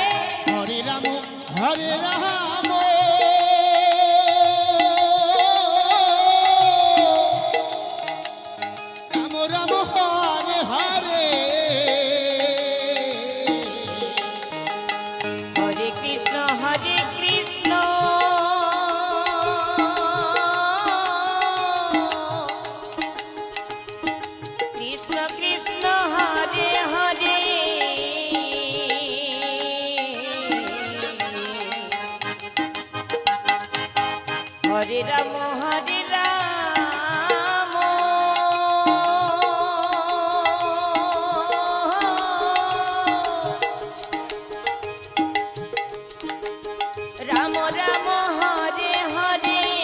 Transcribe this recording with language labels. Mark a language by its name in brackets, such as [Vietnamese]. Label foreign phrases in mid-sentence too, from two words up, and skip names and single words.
[Sanskrit] হরে রাম রাম রাম হরে হরে হরে কৃষ্ণ কৃষ্ণ কৃষ্ণ কৃষ্ণ হরে হরে হরে রাম হরে রাম রাম রাম হরে হরে